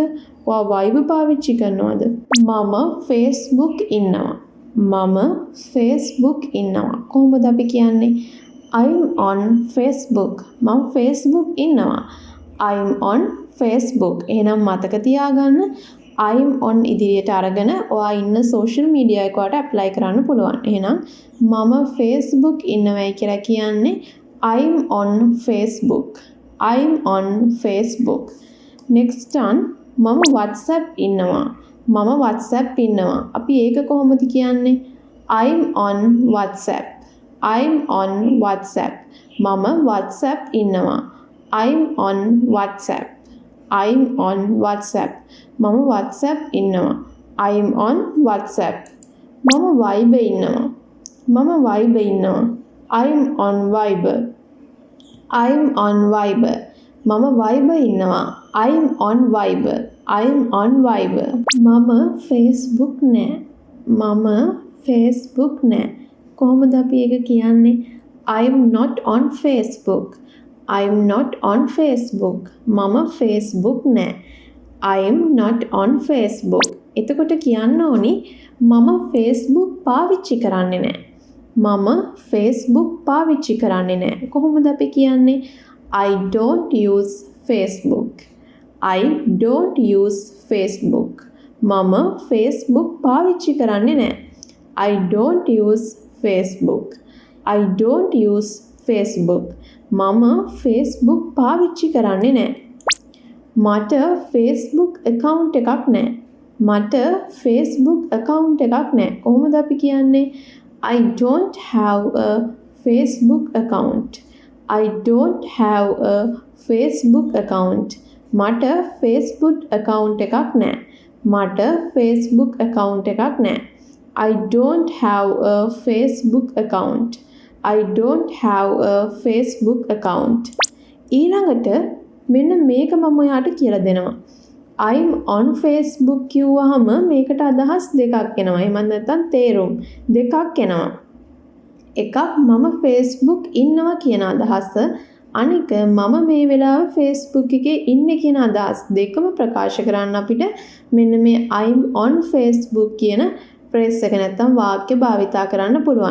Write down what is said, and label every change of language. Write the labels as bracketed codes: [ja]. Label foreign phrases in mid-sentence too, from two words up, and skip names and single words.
[si] ඔයා Viber පාවිච්චි කරනවද? මම Facebook ඉන්නවා. මම Facebook ඉන්නවා. කොහොමද අපි කියන්නේ? [en] I'm on Facebook. [si] මම Facebook ඉන්නවා. [en] I'm on Facebook. [si] එහෙනම් මතක තියාගන්න [en] I'm on [si] ඉදිරියට අරගෙන ඔයා ඉන්න [en] social media [si] එකකට apply කරන්න පුළුවන්. එහෙනම් මම Facebook ඉන්නවයි කියලා කියන්නේ [en] I'm on Facebook. I'm on Facebook. Next one [si] මම WhatsApp ඉන්නවා. මම WhatsApp ඉන්නවා. අපි ඒක කොහොමද කියන්නේ? [en] I'm on WhatsApp. I'm on WhatsApp. [si] මම WhatsApp ඉන්නවා. [en] I'm on WhatsApp. I'm on WhatsApp. [si] මම WhatsApp ඉන්නවා. [en] I'm on WhatsApp. [si] මම Viber ඉන්නවා. මම Viber ඉන්නවා. [en] I'm on Viber. I'm on Viber. [si] මම Viber ඉන්නවා. [en] I'm on Viber. I'm on Viber. [si] මම Facebook නෑ. මම Facebook නෑ. කොහොමද අපි ඒක කියන්නේ? [en] I'm not on Facebook. I'm not on Facebook. [si] මම Facebook නෑ. [en] I'm not on Facebook. [si] එතකොට කියන්න ඕනි මම Facebook පාවිච්චි කරන්නේ නෑ. මම Facebook පාවිච්චි කරන්නේ නෑ. කොහොමද අපි කියන්නේ? [en] I don't use Facebook. I don't use Facebook. [si] මම Facebook පාවිච්චි කරන්නේ නෑ. [en] I don't use Facebook. I don't use Facebook. [si] මම Facebook පාවිච්චි කරන්නේ නෑ. මට Facebook account එකක් නෑ. මට Facebook account එකක් නෑ. කොහොමද අපි කියන්නේ? [en] I don't have a Facebook account. I don't have a Facebook account. [si] මට Facebook account එකක් නෑ. මට Facebook account එකක් නෑ. [en] I don't have a Facebook account. I don't have a Facebook account. [si] ඊළඟට මෙන්න මේක මම ඔයාට කියලා දෙනවා. [en] I'm on Facebook [si] කිව්වහම මේකට අදහස් දෙකක් එනවා. එහෙම නැත්නම් තේරුම් දෙකක් එනවා. එකක් මම Facebook ඉන්නවා කියන අදහස, අනික මම මේ වෙලාව Facebook එකේ ඉන්නේ කියන අදහස්. දෙකම ප්‍රකාශ කරන්න අපිට මෙන්න මේ [en] I'm on Facebook [si] කියන ෆ්‍රේස් එක නැත්නම් වාක්‍ය භාවිතා කරන්න පුළුවන්.